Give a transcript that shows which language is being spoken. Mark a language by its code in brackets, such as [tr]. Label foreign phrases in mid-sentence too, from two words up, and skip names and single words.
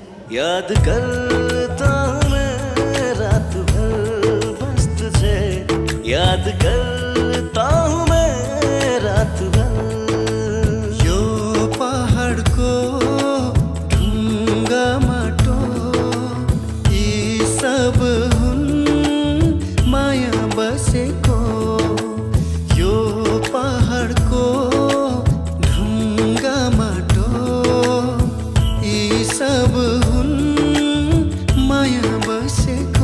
[hi] याद करता हूँ मैं रात भर बस तुझे, याद करता हूँ मैं रात भर। [ne] यो पहाडको ढुङ्गा माटो यी सब हुन् माया बसेको, यो पहाडको ढुङ्गा माटो यी सब माया बसेको।